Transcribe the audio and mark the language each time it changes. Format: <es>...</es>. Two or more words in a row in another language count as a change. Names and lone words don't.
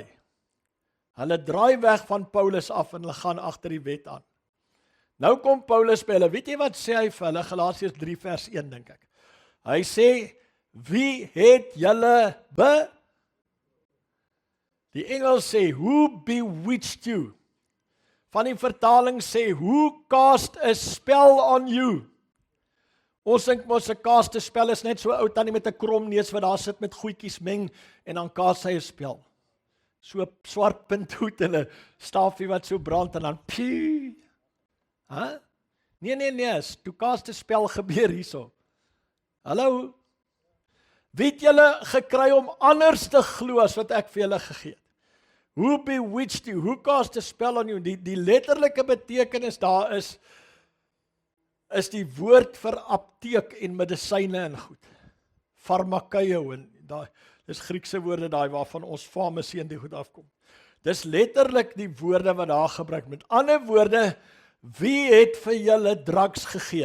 <af>Hulle draai weg van Paulus af en hulle gaan agter die wet aan. Nou kom Paulus by hulle, weet jy wat sê hy vir hulle, Galasiërs 3 vers 1 dink ek. Hy sê, wie het julle Die Engels sê,</af> <en>who bewitched you?</en> <af>Van die vertaling sê,</af> <en>who cast a spell on you?</en> <af>Ons dink mos 'n</af> <en>cast a spell</en> <af>is net so ou tannie met 'n krom neus wat daar sit met goedjies meng en dan cast hy 'n spel. So swart punthoed en 'n stafie wat so brand en dan pie. Nee, toe cast 'n spel gebeur hierso. Hallo? Wie het julle gekry om anders te glo as wat ek vir julle gegee het?</af> <en>Who bewitched you? Who cast a spell on you?</en> <af>Die letterlike betekenis daar is die woord vir apteek en medisyne en goed. Farmakeio en daai, dis Griekse woorde daai waarvan ons farmasie en die goed afkom. Dis letterlik die woorde wat daar gebruik. Met ander woorde, wie het vir julle drugs gegee?</af>